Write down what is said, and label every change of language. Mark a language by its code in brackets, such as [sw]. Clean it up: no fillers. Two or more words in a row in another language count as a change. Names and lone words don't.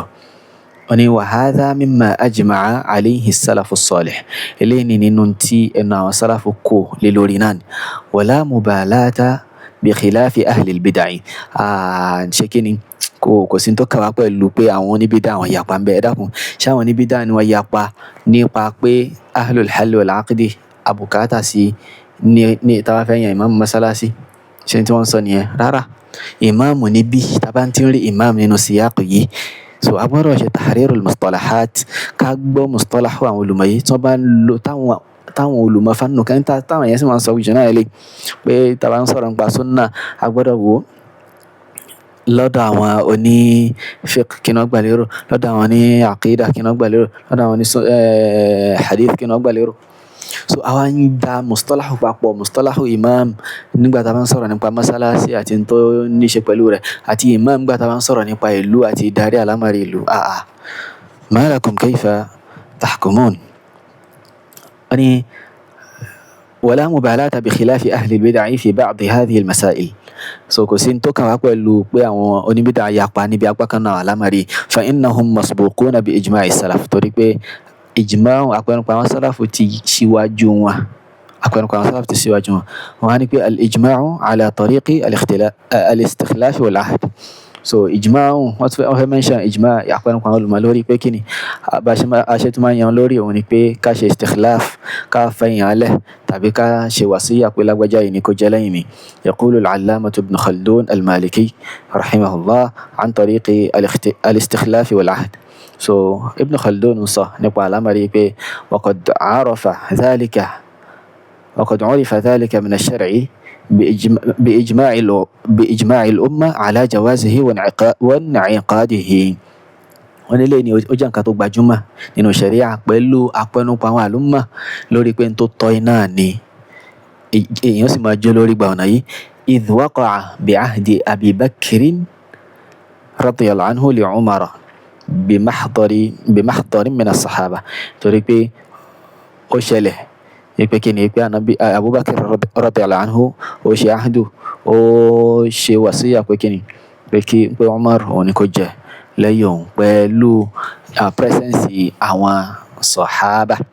[yo] wọ́n ní [ar] وهذا مما أجمع عليه السلف الصالح, [yo] eléyìí ni nínú tí ẹnu àwọn sálàfù kò lé lórí náà ni. [ar] ولا مبالاة بخلاف أهل البدع, [yo] ṣé kí ni kò sí tó kà wá pẹ̀lú pé àwọn oníbídà àwọn yapa ń bẹ. ẹ dákun, ṣé àwọn oníbídà ni wọ́n yapa nípa pé [ar] أهل الحل والعقد [yo] àbùkátà sí ní tá bá fẹ́ yan ìmáàmù mọ́sálásí? ṣé tí wọ́n sọ nìyẹn? Rárá. ìmáàmù níbí tá bá ń tí ń rí ìmáàmù nínú síyáàkù yìí, so agbọ́dọ̀ ṣe [ar] تحرير المصطلحات, [yo] ká gbọ́ mustalahu àwọn olùmọ̀ yìí tí wọ́n bá ń lo táwọn táwọn olùmọ̀ fannu kan táwọn èèyàn sì máa ń sọ jù náà eléyìí pé tá bá ń sọ̀rọ̀ nípa súnnà a gbọ́dọ̀ wò ó lọ́dọ̀ àwọn oní fiqh kí ni wọ́n gbà lérò, lọ́dọ̀ àwọn ní aqida kí ni wọ́n gbà lérò, lọ́dọ̀ àwọn ní hadith kí ni wọ́n gbà lérò. So àwa ń da mustalahu papọ̀, [ar] مصطلح إمام [yo] nígbà tá bá ń sọ̀rọ̀ nípa mọ́sálásí àti tó ní ṣe pẹ̀lú rẹ̀, àti imam nígbà tá bá ń sọ̀rọ̀ nípa ìlú àti ìdarí àlámọ̀rí ìlú. [ar] ما لكم كيف تحكمون. أعني ولا مبالاة بخلاف أهل البدع في بعض هذه المسائل. [yo] So kò sí tó kàn wá pẹ̀lú pé àwọn oníbídà yapa níbi apá kan náà àlámọ̀rí, [ar] فإنهم مسبوقون بإجماع السلف, [yo] torí pé ijma' àpẹnupọ̀ àwọn sálàfù ti síwájú wọn, àpẹnupọ̀ àwọn sálàfù ti síwájú wọn. Wọ́n á ní pé [ar] الإجماع على طريق الاستخلاف والعهد. [yo] So ijma' wọ́n fẹ́ mention ijma' àpẹnupọ̀ àwọn olùmọ̀ lórí pé kí ni àṣẹ tó máa yan lórí òun ni pé ká ṣe istikhlaf, ká fẹ̀yìn alẹ́ tàbí ká ṣe wàsíyà pé lágbájá yìí ni kó jẹ́ lẹ́yìn mi. [ar] يقول العلامة ابن خلدون المالكي رحمه الله عن طريق الاستخلاف والعهد. So ibn Khaldun [yo] sọ nípa àlámọ̀rí pé [ar] وقد عرف ذلك من الشرع بإجماع الأمة على جوازه وانعقاده. [yo] wọ́n nílé ni ó jẹ́ nǹkan tó gbajúmọ̀ nínú ṣẹ̀ríà pẹ̀lú àpẹnupọ̀ àwọn àlùmọ̀ lórí pé n tó tọ́ iná ni èèyàn sì máa jó lórí gba ọ̀nà yìí. [ar] إذ وقع بعهد أبي بكر رضي الله عنه لعمر بمحضر من الصحابة, [yo] torí pé ó ṣẹlẹ̀ pé kí ni pé Abubakar [ar] رضي الله عنه [yo] ó ṣe ahdu, ó ṣe wàsíyà pé kí ni pé Umar òun ni kó jẹ lẹ́yìn òun pẹ̀lú presence àwọn sahaba,